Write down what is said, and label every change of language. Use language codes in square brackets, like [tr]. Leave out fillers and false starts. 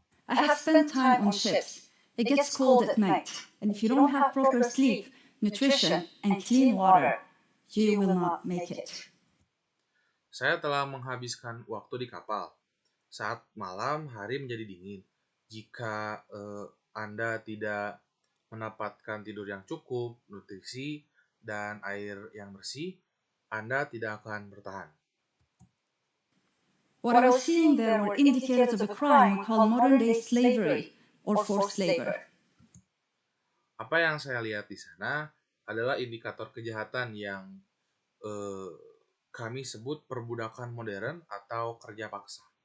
[en] I have spent time on ships. It gets cold at night, and if you don't have proper sleep, nutrition, and clean water, you will not make it. [id] Saya telah menghabiskan waktu di kapal. Saat malam, hari menjadi dingin. Jika Anda tidak mendapatkan tidur yang cukup, nutrisi, dan air yang bersih, Anda tidak akan bertahan. [en] What I was seeing there were indicators of a crime we call modern-day slavery or forced labor. [id] Apa yang saya lihat di sana adalah indikator kejahatan yang kami sebut perbudakan modern atau kerja paksa.